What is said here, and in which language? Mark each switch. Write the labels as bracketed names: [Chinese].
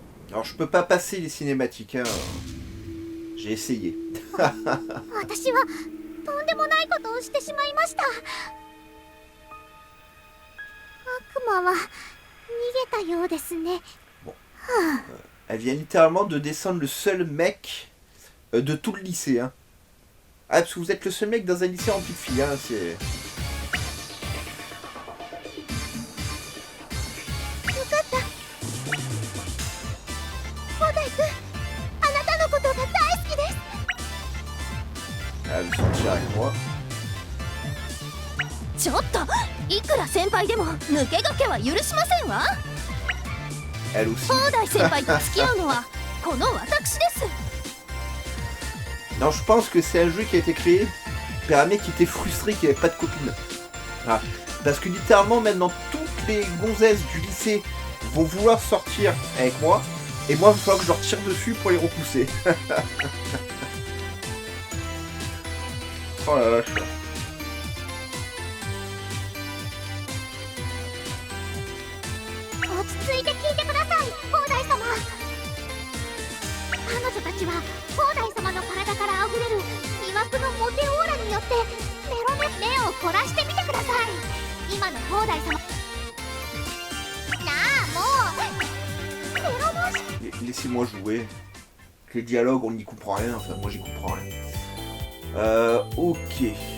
[French] Alors je peux pas passer les cinématiques, hein. J'ai essayé. [Japanese] 私はとんでもないことをしてしまいました。悪魔は逃げたようですね。 [French] Bon. Elle vient littéralement de descendre le seul mec de tout le lycée. Hein. Ah, parce que vous êtes le seul mec dans un lycée rempli de filles. Hein, c'est... [Japanese] よかった。放題君、あなたのことが大好きです。 [French] Elle veut sortir avec moi. [Japanese] ちょっと、いくら先輩でも抜け駆けは許しませんわ。 [French] Elle aussi. [Japanese] 放題先輩と付き合うのはこの私です。 [French] Non, je pense que c'est un jeu qui a été créé par un mec qui était frustré qu'il avait pas de copine. Voilà. Parce que littéralement maintenant toutes les gonzesses du lycée vont vouloir sortir avec moi et moi il va falloir que je leur tire dessus pour les repousser. Oh la vache. [Japanese] 落ち着いて聞いてください、放題様。彼女たちは放題様の体からあふれる魅惑のモテオーラによって目を凝らしてみてください。今の放題様なあ、もうフェロモンし... [French] Laissez-moi jouer. Les dialogues, on n'y comprend rien. Enfin, moi j'y comprends rien. Ok.